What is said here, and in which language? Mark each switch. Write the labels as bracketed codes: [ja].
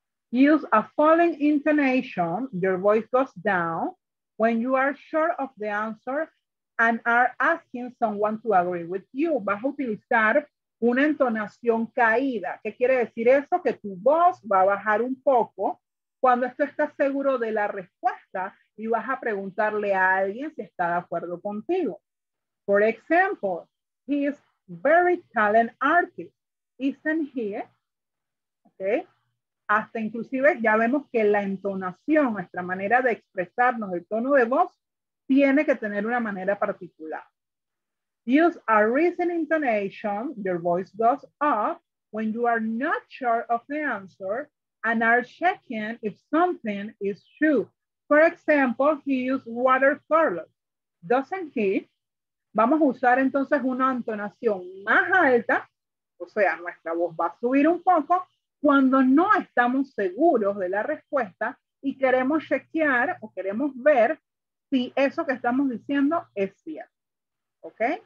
[en] Use a falling intonation, your voice goes down when you are sure of the answer and are asking someone to agree with you. [es] Vas a utilizar una entonación caída. ¿Qué quiere decir eso? Que tu voz va a bajar un poco cuando tú estás seguro de la respuesta y vas a preguntarle a alguien si está de acuerdo contigo. [en] For example, he is very talented artist, isn't he? Okay. [es] Hasta inclusive ya vemos que la entonación, nuestra manera de expresarnos, el tono de voz, tiene que tener una manera particular. [en] Use a recent intonation, your voice goes up when you are not sure of the answer and are checking if something is true. For example, he used watercolor, doesn't he? [es] Vamos a usar entonces una entonación más alta, o sea, nuestra voz va a subir un poco cuando no estamos seguros de la respuesta y queremos chequear o queremos ver si eso que estamos diciendo es cierto. ¿Ok?